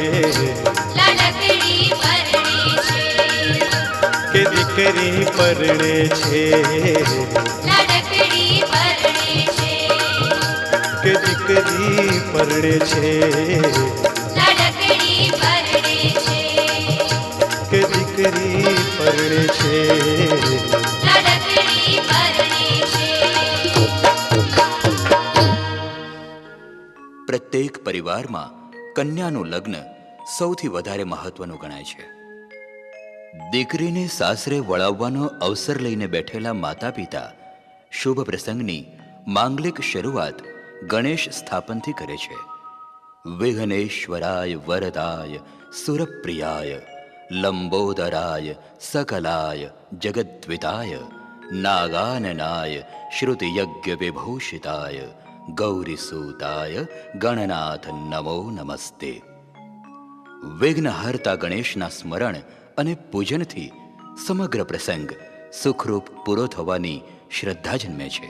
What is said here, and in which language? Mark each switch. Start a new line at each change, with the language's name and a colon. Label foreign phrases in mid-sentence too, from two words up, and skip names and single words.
Gujarati: કે દીકરી પરણે છે કે દીકરી પરણે છે કે દીકરી પરણે છે।
Hindi: प्रत्येक परिवार में
Gujarati: कन्याનું લગ્ન સૌથી વધારે મહત્વનું ગણાય છે। દીકરીને સાસરે વળાવવાનો અવસર લઈને બેઠેલા માતા પિતા શુભ પ્રસંગની માંગલિક શરૂઆત ગણેશ સ્થાપનથી કરે છે।
Sanskrit: વિઘ્નેશ્વરાય વરદાય સુરપ્રિયાય લંબોદરાય सकलाय जगद्विताय नागाननाय श्रुतियज्ञ विभूषिताय गौरीसूताय गणनाथ नमो नमस्ते।
Gujarati: વિઘ્નહર્તા ગણેશના સ્મરણ અને પૂજનથી સમગ્ર પ્રસંગ સુખરૂપ પૂરો થવાની શ્રદ્ધા જન્મે છે।